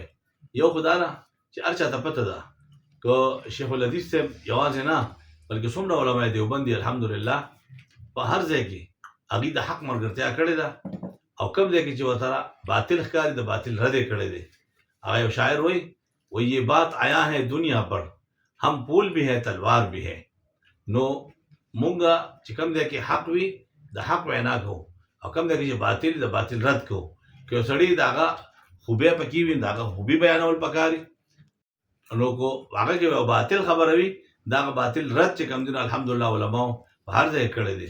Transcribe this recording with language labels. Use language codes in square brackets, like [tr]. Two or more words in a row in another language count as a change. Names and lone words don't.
[ps] یو خو دا ده چې هر چا ته پته ده که شیخ الحدیث صاحب یوازې نه بلکې څومره علما دیوبند دي الحمدلله په هر ځای کې هغې د حق ملګرتیا کړې ده، او کوم ځای کې چې ورته باطل ښکاري د باطل رد یې کړی دی. هغه یو شاعر وایي [ur] یہ بات آیا ہے دنیا پر ہم پھول بھی ہے تلوار بھی ہے. [ps] نو مونږه چې کوم ځای کې حق وي د حق وینا کوو، او کوم ځای کې چې باطل د باطل رد کوو. که یو سړي د هغه خوبۍ پکې وي د هغه خوبي بیانول پکار دي، نو کو هغه کې یو باطل خبره وي د هغه باطل رد چې کوم دي نو الحمدلله علماو په هر ځای کړی دی.